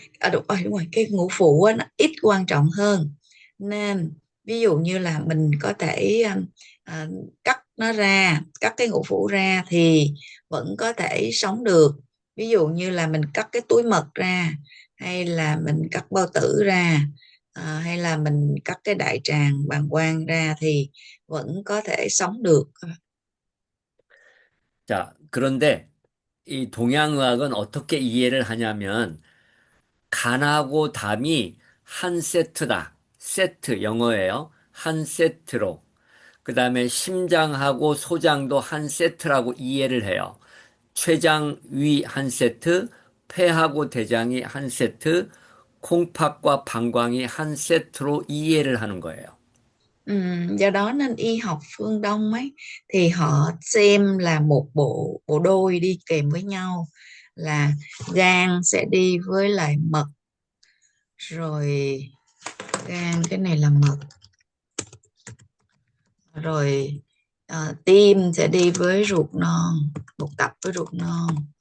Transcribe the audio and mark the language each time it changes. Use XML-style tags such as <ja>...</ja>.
<vi>Đúng rồi, cái ngũ phủ á, nó ít quan trọng hơn, nên ví dụ như là mình có thể cắt nó ra, cắt cái ngũ phủ ra thì vẫn có thể sống được. Ví dụ như là mình cắt cái túi mật ra, hay là mình cắt bao tử ra, hay là mình cắt cái đại tràng bàng quang ra thì vẫn có thể sống được.</vi> <ko>자, 그런데 이 동양의학은 어떻게 이해를 하냐면 간하고 담이 한 세트다. 세트 영어예요. 한 세트로. 그 다음에 심장하고 소장도 한 세트라고 이해를 해요. 췌장 위 한 세트, 폐하고 대장이 한 세트, 콩팥과 방광이 한 세트로 이해를 하는 거예요.</ko> <vi>Do đó nên y học phương Đông ấy thì họ xem là một bộ bộ đôi đi kèm với nhau, là gan sẽ đi với lại mật, rồi gan cái này là mật, rồi tim sẽ đi với ruột non, một tập với ruột non.</vi>